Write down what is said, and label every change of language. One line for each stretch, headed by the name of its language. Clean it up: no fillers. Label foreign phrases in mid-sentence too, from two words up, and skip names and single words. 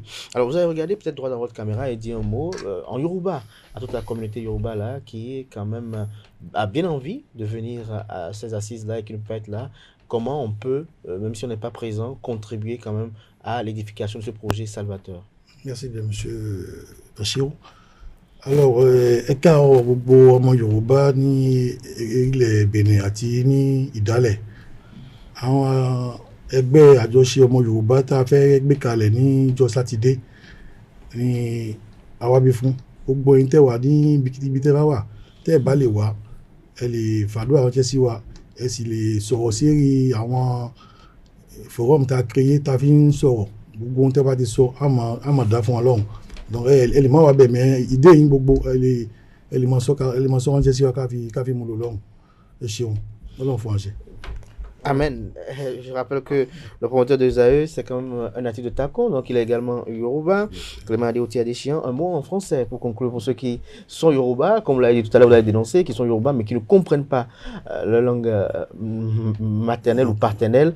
French: Alors, vous avez regardé peut-être droit dans votre caméra et dit un mot en Yoruba à toute la communauté Yoruba là qui est quand même a bien envie de venir à ces assises-là et qui ne peut être là. Comment on peut, même si on n'est pas présent, contribuer quand même à l'édification de ce projet salvateur? Merci bien, monsieur Bachirou. Alors,
Yoruba: ẹ̀ka gbogbo ọmọ Yorùbá ní ilẹ̀ Benin àti ní Ìdálẹ̀. Àwọn ẹgbẹ́ àjọṣe ọmọ Yorùbá tá a fẹ́ gbé kalẹ̀ níjọ́ Sátidé ní àwábí fún. Gbogbo ẹ̀yin tẹ́ wà ní ibi tẹ́ bá wà, tẹ́ ẹ bá lè wá, ẹ lè fàdúrà ránṣẹ́ sí wa, ẹ sì lè sọ̀rọ̀ sí àwọn forum tá a créé tá a fi ń sọ̀rọ̀. Gbogbo ohun tẹ́ bá ti sọ, á máa dá fún Ọlọ́run. Donc ẹ lè má wá bẹ̀ mẹ́ ìdé yín gbogbo ẹ lè máa sọ ránṣẹ́ sí wa ká fi mú lò lọ́hùn. Ẹ ṣeun, Ọlọ́run fún wa ṣe. Amen.
French: Je rappelle que le promoteur de Zae, c'est quand même un natif de Tako, donc il est également Yoruba. Clément Adéoti Adéchian, un mot en français pour conclure pour ceux qui sont Yoruba, comme vous l'avez dit tout à l'heure, vous l'avez dénoncé, qui sont Yoruba mais qui ne comprennent pas la langue maternelle ou paternelle.